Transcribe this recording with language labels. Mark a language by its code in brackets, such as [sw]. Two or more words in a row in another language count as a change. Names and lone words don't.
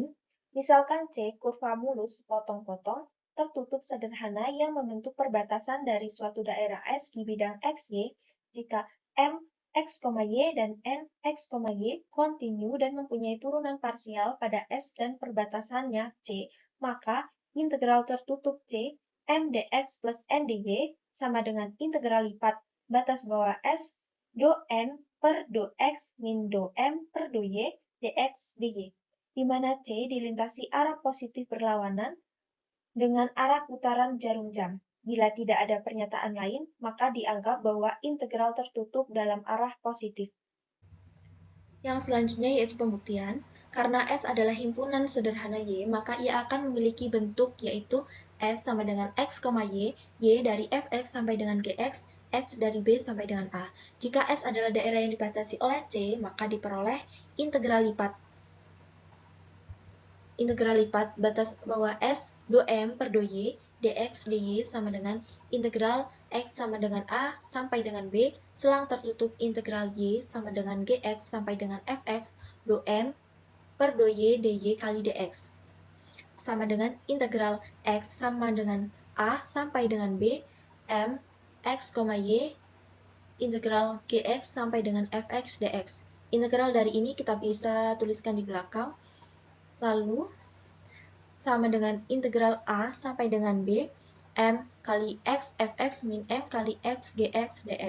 [id] Misalkan C kurva mulus potong-potong tertutup sederhana yang membentuk perbatasan dari suatu daerah S di bidang XY jika M, X, Y, dan N, X, Y kontinu dan mempunyai turunan parsial pada S dan perbatasannya C, maka integral tertutup C, M dx plus N dy sama dengan integral lipat batas bawah S do N per do X min do M per do Y dx dy, di mana C dilintasi arah positif berlawanan dengan arah putaran jarum jam. Bila tidak ada pernyataan lain, maka dianggap bahwa integral tertutup dalam arah positif. Yang selanjutnya yaitu pembuktian. Karena S adalah himpunan sederhana Y, maka ia akan memiliki bentuk yaitu S sama dengan X, Y, Y dari Fx sampai dengan Gx, X dari B sampai dengan A. Jika S adalah daerah yang dibatasi oleh C, maka diperoleh integral lipat batas bawah S do M per do Y dx dy sama dengan integral X sama dengan A sampai dengan B selang tertutup integral Y sama dengan Gx sampai dengan Fx do M per do Y dy kali dx sama dengan integral X sama dengan A sampai dengan B M X, Y integral Gx sampai dengan Fx dx. Integral dari ini kita bisa tuliskan di belakang. Lalu sama dengan integral A sampai dengan B, M kali X Fx min M kali X Gx dx.